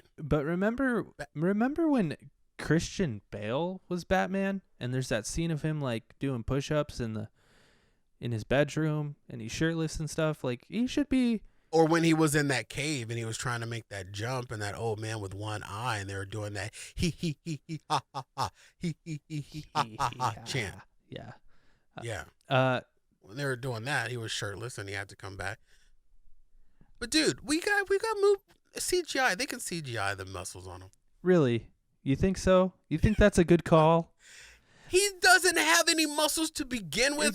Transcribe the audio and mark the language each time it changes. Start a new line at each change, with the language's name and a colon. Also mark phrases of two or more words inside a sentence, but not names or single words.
English: But remember when Christian Bale was Batman, and there's that scene of him doing push-ups in his bedroom, and he's shirtless and stuff. He should be. Or when he was in that cave and he was trying to make that jump, and that old man with one eye, and they were doing that he ha ha ha he ha ha ha chant. Yeah. Yeah. When they were doing that, he was shirtless and he had to come back. But dude, we got move CGI. They can CGI the muscles on him. Really? You think so? You think that's a good call? He doesn't have any muscles to begin with.